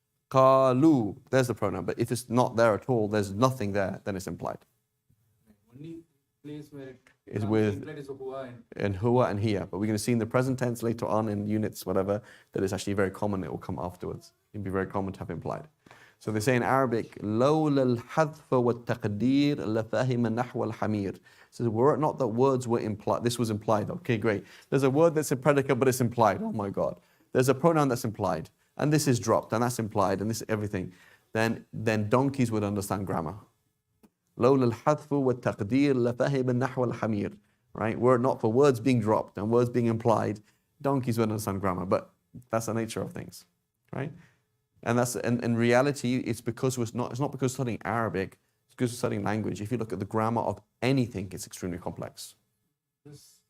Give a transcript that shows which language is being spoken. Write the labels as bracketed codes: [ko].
[en] Qalu, there's the pronoun. But if it's not there at all, there's nothing there, then it's implied. Only place where it Is comes with- implied is huwa and And huwa and hiya. But we're going to see in the present tense later on in units, whatever, that it's actually very common. It will come afterwards. It'd be very common to have implied. So they say in Arabic, [ar] لولا الحذف والتقدير لفهم نحو الحمير. [en] So were it not that words were implied, this was implied. Okay, great. There's a word that's a predicate, but it's implied. Oh my God. There's a pronoun that's implied, and this is dropped, and that's implied, and this everything. Then donkeys would understand grammar. [ar] لولا الحذف والتقدير لفهم نحو الحمير. [en] Right? Were it not for words being dropped and words being implied, donkeys would understand grammar. But that's the nature of things, right? And that's in reality, it's because it's not because we're studying Arabic, it's because we're studying language. If you look at the grammar of anything, it's extremely complex. this.